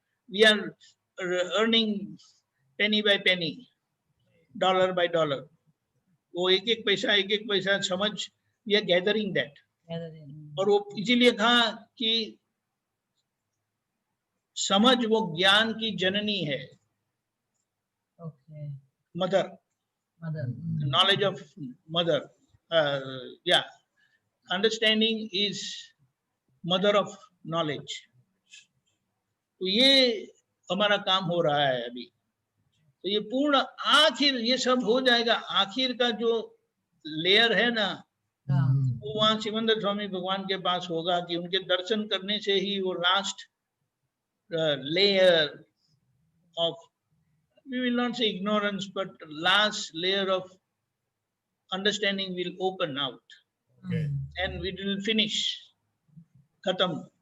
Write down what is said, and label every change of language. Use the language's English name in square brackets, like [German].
[English] We are earning penny by penny, dollar by dollar. [Hindi] वो एक एक पैसा समझ, [English] We are gathering that. [Hindi] और वो इसीलिए कहा कि समझ वो ज्ञान की जननी है, [English] okay, [Hindi] mother, [English] mother, knowledge of mother, yeah, understanding is mother of knowledge। [Hindi] तो ये हमारा काम हो रहा है अभी। तो ये पूर्ण आखिर ये सब हो जाएगा। आखिर का जो लेयर है ना, हाँ, वो वहां सिमंदर स्वामी भगवान के पास होगा कि उनके दर्शन करने से ही वो last layer [English] of, we will not say ignorance, but last layer of understanding will open out and we will finish, [Hindi] खत्म।